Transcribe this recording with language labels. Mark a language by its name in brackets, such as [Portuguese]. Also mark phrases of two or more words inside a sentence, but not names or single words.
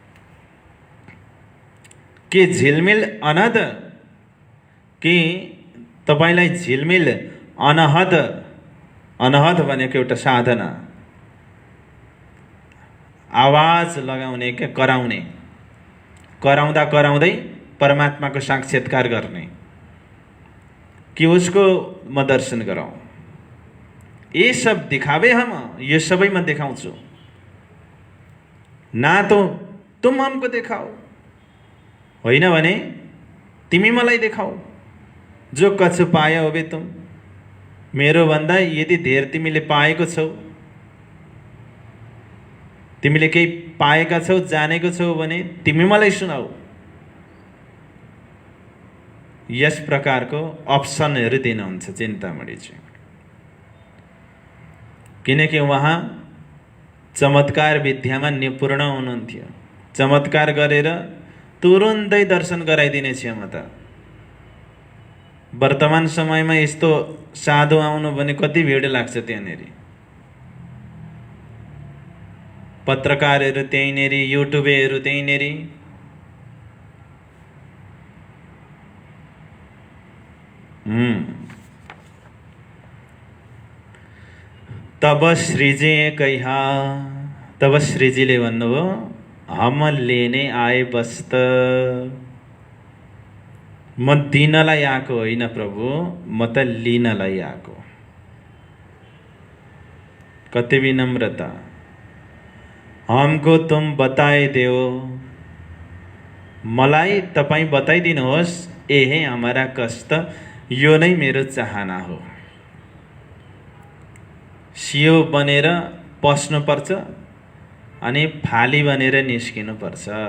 [Nepali] के झिलमिल अनहद, कि तपाईलाई झिलमिल अनहद, अनहद भनेको एउटा साधना, आवाज लगाउने के कराउने, कराउँदा कराउँदै परमात्माको साक्षात्कार गर्ने कि उसको म दर्शन गराऊँ। [Hindi] ये सब दिखावे हम, [Nepali] ये सबै म देखाउँछु। [Hindi] ना तो तुम हमको देखाओ, [Nepali] होइन भने तिमी मलाई देखाऊ। [Hindi] जो कछु पाए होबे तुम, [Nepali] मेरो भन्दा यदि धेर तिमीले पाएको छौ, तिमीले केही पाएका छौ, जानेको छौ भने तिमी मलाई सुनाऊ। यस प्रकारको अप्सनहरू दिनुहुन्छ चिन्तामणिजी। किनकि उहाँ चमत्कार विद्यामा निपुण हुनुहुन्थ्यो। चमत्कार गरेर तुरुन्तै दर्शन गराइदिने क्षमता। वर्तमान समयमा यस्तो साधु आउनु भने कति भिड लाग्छ त्यहाँनेरि। पत्रकारहरू त्यहीँनेरि, युट्युबेहरू त्यहीँनेरि। [Hindi] तब श्रीजी कहा, [Nepali] तब श्रीजीले भन्नुभयो [Hindi] हम लेने आए बस्त, [Nepali] म दिनलाई आएको होइन प्रभु, म त लिनलाई आएको। कति विनम्रता। [Hindi] हमको तुम बताए देओ, [Nepali] मलाई तपाईँ बताइदिनुहोस्, [Hindi] यही हमारा कष्ट, [Nepali] यो नै मेरो चाहना हो। सियो बनेर पस्नुपर्छ अनि फाली बनेर निस्किनुपर्छ।